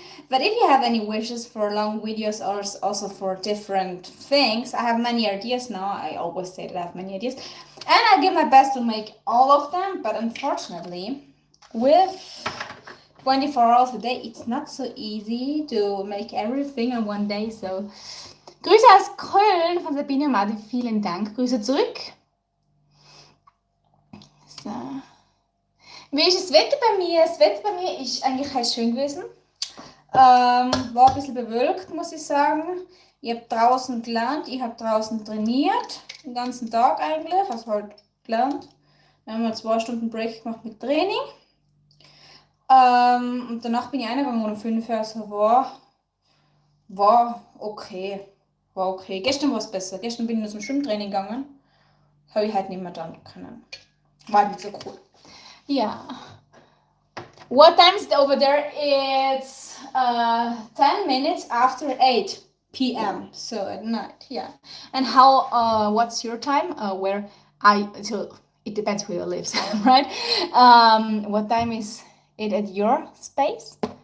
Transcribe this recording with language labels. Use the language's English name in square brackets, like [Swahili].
[English] But if you have any wishes for long videos or also for different things, I have many ideas now. I always say that I have many ideas. And I give my best to make all of them. But unfortunately, with 24 hours a day, it's not so easy to make everything in one day. [German] So, Grüße aus Köln von Sabine Madi. Vielen Dank. Grüße zurück. So. Wie ist das Wetter bei mir? Das Wetter bei mir ist eigentlich recht schön gewesen. War ein bisschen bewölkt, muss ich sagen. Ich habe draußen gelernt, ich habe draußen trainiert, den ganzen Tag eigentlich, also halt gelernt. Dann haben wir 2 Stunden Break gemacht mit Training. Und danach bin ich reingegangen um 5 Uhr, also war okay. Gestern war es besser. Gestern bin ich nur zum Schwimmtraining gegangen. Habe ich halt nicht mehr dann können. War nicht so cool. Ja. [English] What time is it over there? It's 10 minutes after 8 p.m. So at night, yeah. And what's your time? So it depends where you live, right? What time is it at your space?